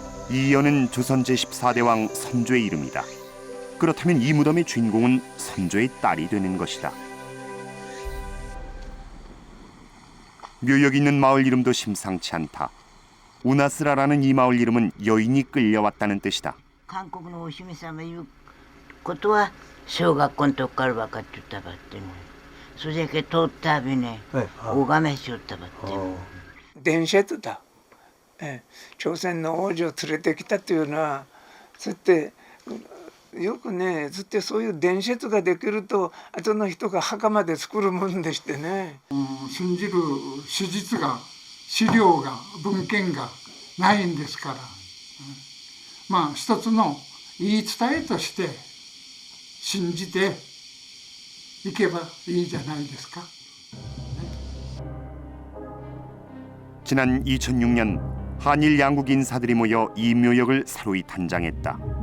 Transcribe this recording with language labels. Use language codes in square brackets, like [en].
[ko] 이연은 조선 제14대 왕 선조의 이름이다. 그렇다면 이 무덤의 주인공은 선조의 딸이 되는 것이다. 묘역 있는 마을 이름도 심상치 않다. 우나스라라는 이 마을 이름은 여인이 끌려왔다는 뜻이다. [ja] 韓国のお姫様いうことは小学校の時から分かっちゃったばってね。それだけ通ったびね、拝めしよったばってね。伝説だ、朝鮮の王女を連れてきたというのはそうやってよくねずっとそういう伝説ができると後の人が墓まで作るもんでしてね。信じる史実が資料が文献がないんですから、まあ一つの言い伝えとして信じていけばいいじゃないですか。 [ko] 지난 2006년 한일 양국 인사들이 모여 이 묘역을 사로이 단장했다.